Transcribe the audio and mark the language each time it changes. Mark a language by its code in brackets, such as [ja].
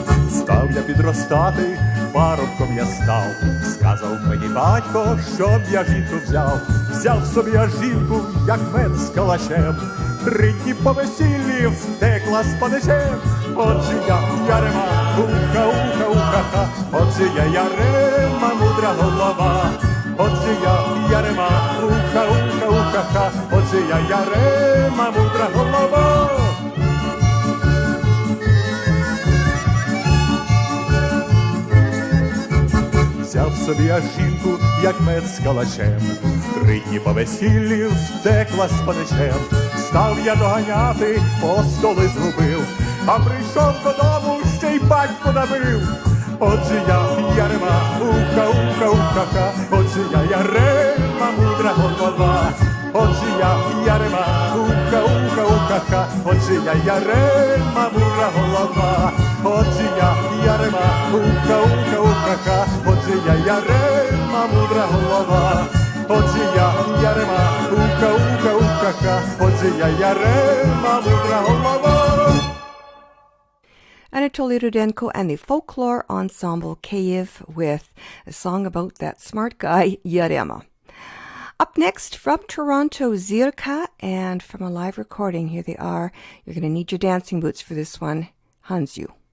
[uk] Став я підростати, парубком я став, сказав мені батько, щоб я жінку взяв. Взяв собі я жінку, як мед з калачем, 3 дні по весіллі втекла з паничем. Отже я Ярема, уха-уха-уха-ха, отже я Ярема, мудра голова. Отже я Ярема, уха-уха-уха-ха, отже я Ярема, мудра голова. Взяв собі я жінку, як мед з калачем, 3 дні по весіллі втекла з паничем. Став я доганяти, по столи згубив, а прийшов додому, ще й батько набив. Отже я Ярема, уха-уха-уха-ха, отже я Ярема, мудра голова. Отже я Ярема, уха-уха-уха-ха, отже я Ярема, мудра голова. Отже я Ярема, уха-уха-уха-ха, Ярема, мудра голова. Отже я Ярема, ука-ука-ука-ка. Отже я Ярема, мудра голова. [en] Anatoly Rudenko and the Folklore Ensemble Kyiv with a song about that smart guy, Yarema. Up next, from Toronto, Zirka, and from a live recording, here they are. You're going to need your dancing boots for this one, Hanzu.